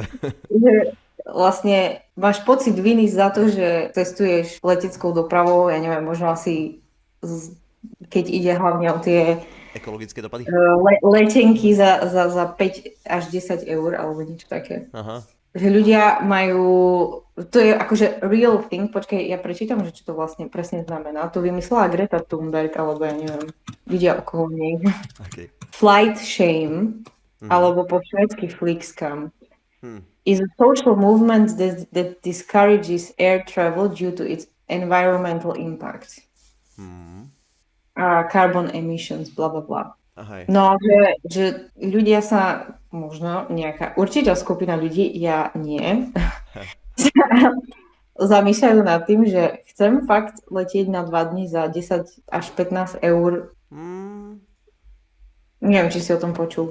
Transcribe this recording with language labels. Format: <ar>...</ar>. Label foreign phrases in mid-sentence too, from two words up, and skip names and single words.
<sk>Vlastne máš pocit viny za to, že cestuješ leteckou dopravou, ja neviem, možno asi keď ide hlavne o tie ekologické dopady? Letenky za 5 až 10 eur alebo niečo také. Aha. Že ľudia majú, to je akože</sk> <en>real thing,</en> <sk>počkaj, ja prečítam, že čo to vlastne presne znamená. To vymyslela Greta Thunberg, alebo ja neviem, ľudia okolo nej. Okay.</sk> <en>Flight shame,</en> <sk>alebo po švédsky Flixcam.</sk> <en>is a social movement that discourages air travel due to its environmental impact. Carbon emissions, bla bla bla.</en> <sk>Hej. No, že ľudia sa, možno nejaká určitá skupina ľudí, ja nie, zamýšľajú nad tým, že chcem fakt letieť na 2 dní za 10 až 15 eur. Neviem, či si o tom počul.</sk>